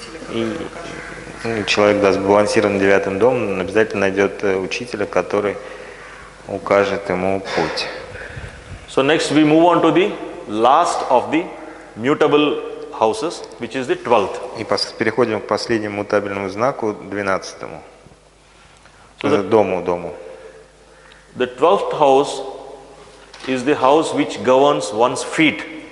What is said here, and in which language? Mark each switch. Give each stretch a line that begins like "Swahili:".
Russian: И человек, да, сбалансирован 9-м домом, он обязательно найдет учителя, который укажет ему путь.
English: So next we move on to the last of the mutable houses, which is the 12th.
Russian: И переходим к последнему мутабельному знаку, 12-му.
English: So
Russian: Дому.
English: The 12th house is the house which governs one's feet.